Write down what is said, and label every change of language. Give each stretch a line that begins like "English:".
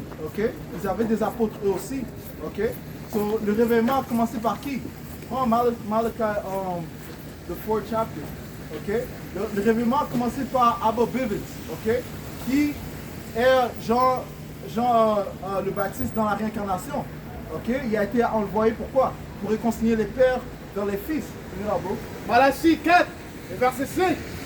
French: Ok, ils avaient des apôtres eux aussi. Ok, so, le réveillement a commencé par qui?
English: Oh, Malachi, the 4th chapter. Okay?
French: Le réveillement a commencé par Abba Bivens, okay? Qui est Jean le Baptiste dans la réincarnation. Okay? Il a été envoyé pourquoi? Pour réconcilier les pères vers les fils. Malachie 4, verset 5.